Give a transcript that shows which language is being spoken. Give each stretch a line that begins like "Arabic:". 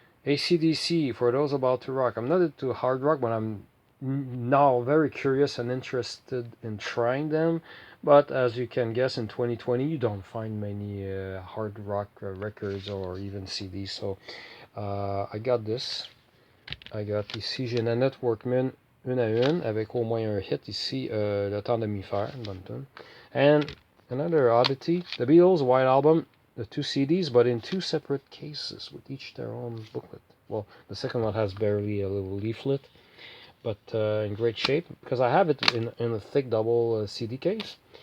English: AC/DC, For Those About to Rock. I'm not into hard rock, but I'm now very curious and interested in trying them. But as you can guess, in 2020, you don't find many hard rock records or even CDs. So I got this. I got
French: ici, j'ai Nanette Workman une à une, avec au moins un hit ici, Le Temps de m'y faire, une bonne tune.
English: And another oddity, the Beatles White Album, the 2 CDs, but in 2 separate cases, with each their own booklet. Well, the second one has barely a little leaflet, but in great shape, because I have it in a thick double CD case.